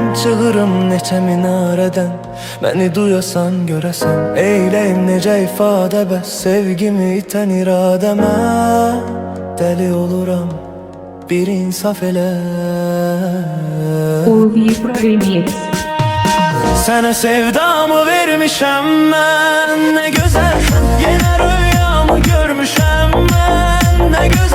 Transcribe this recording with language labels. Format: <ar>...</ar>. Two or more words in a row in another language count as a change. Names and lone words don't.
<az>Çığırım neçə minarədən, məni duyasan görəsən. Eyləyim necə ifadə, bəs sevgimi itən iradəmə. Dəli oluram, bir insaf elə. Ulvi Remix.</az> <tr>Sana sevdamı vermişem ben. Ne güzelsen, yine rüyamı görmüşem ben. Ne</tr>